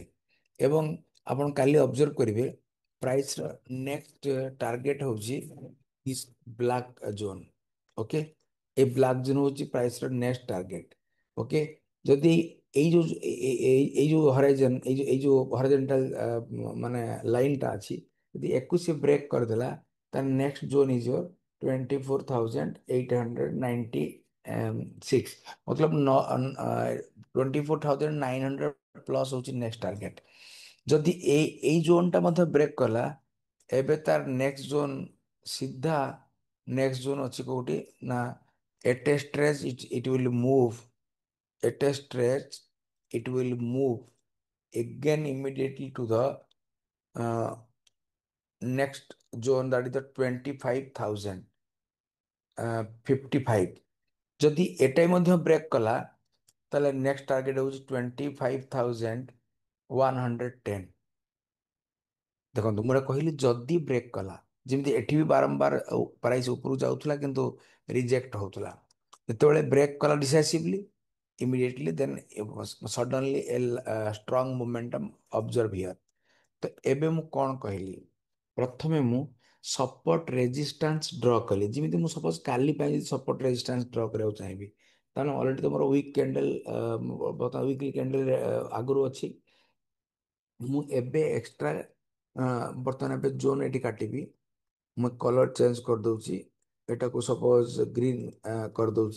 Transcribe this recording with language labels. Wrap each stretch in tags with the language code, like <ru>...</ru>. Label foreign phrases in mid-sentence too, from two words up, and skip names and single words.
<or>ଏବଂ ଆପଣ କାଲି ଅବଜର୍ଭ କରିବେ ପ୍ରାଇସ୍ର</or> <en>next target</en> <or>ହେଉଛି</or> <en>black zone.</en> <or>ଓକେ, ଏ</or> <en>black zone</en> <or>ହେଉଛି ପ୍ରାଇସ୍ର</or> <en>next target.</en> <or>ଓକେ, ଯଦି ଏଇ ଯୋଉ ହରାଇଜନ ଏଇ ଯୋଉ ହରାଇଜଣ୍ଟାଲ ମାନେ ଲାଇନଟା ଅଛି, ଯଦି ଏକୁ ସେ ବ୍ରେକ୍ କରିଦେଲା ତାହେଲେ</or> <en>next zone is your</en> <or>24,896, मतलब 24,900 ପ୍ଲସ୍ ହେଉଛି</or> <en>next target.</en> <or>ଯଦି ଏଇ ଜୋନଟା ମଧ୍ୟ ବ୍ରେକ୍ କଲା, ଏବେ ତାର</or> <en>next zone ସିଧା next zone</en> <or>ଅଛି କୋଉଠି ନା</or> <en>at a stretch it will move, at a stretch it will move again immediately to the uh, next zone, that is the 25,055।</en> <or>ଯଦି ଏଟାই ମଧ୍ୟ ବ୍ରେକ୍ କଲା ତାହେଲେ</or> <en>next target</en> <or>ହେଉଛି 25,110। ଦେଖନ୍ତୁ ମୁଁ କହିଲି ଯଦି ବ୍ରେକ୍ କଲା, ଯେମିତି ଏଠି ବି ବାରମ୍ବାର ପ୍ରାଇସ୍ ଉପରକୁ ଯାଉଥିଲା କିନ୍ତୁ ରିଜେକ୍ଟ ହଉଥିଲା, ଯେତେବେଳେ</or> <en>break କଲା decisively immediately then suddenly a strong momentum observe here।</en> <or>ତ ଏବେ ମୁଁ କ'ଣ କହିଲି, ପ୍ରଥମେ ମୁଁ</or> <en>support resistance draw</en> <or>କଲି, ଯେମିତି ମୁଁ ସପୋଜ କାଲି ପାଇଁ ଯଦି</or> <en>support resistance draw</en> <or>କରିବାକୁ ଚାହିଁବି ତାହେଲେ ଅଲରେଡି ତ ମୋର</or> <en>week candle</en> <or>ବର୍ତ୍ତମାନ</or> <en>weekly candle</en> <or>ଆଗରୁ ଅଛି। ମୁଁ ଏବେ ଏକ୍ସଟ୍ରା ବର୍ତ୍ତମାନ ଏବେ ଜୋନ୍ ଏଠି କାଟିବି, ମୁଁ</or> <en>color change</en> <or>କରିଦଉଛି, ଏଟାକୁ</or> <en>suppose green</en> <or>କରିଦଉଛି।</or>